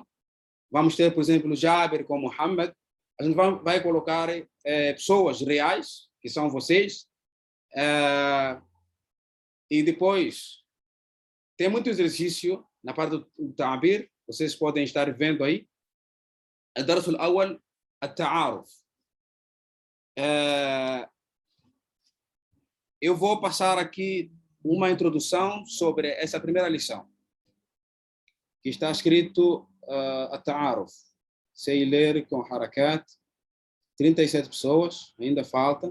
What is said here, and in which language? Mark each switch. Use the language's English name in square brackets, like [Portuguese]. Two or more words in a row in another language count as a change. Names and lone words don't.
[Portuguese] Vamos ter, por exemplo, Jaber com Mohammed. A gente vai colocar pessoas reais, que são vocês. E depois, tem muito exercício na parte do Ta'bir. Vocês podem estar vendo aí. [Arabic] الدرس الأول التعارف. [Portuguese] Eu vou passar aqui uma introdução sobre essa primeira lição, que está escrito التعارف. Sei ler com harakat, 37 pessoas, ainda falta.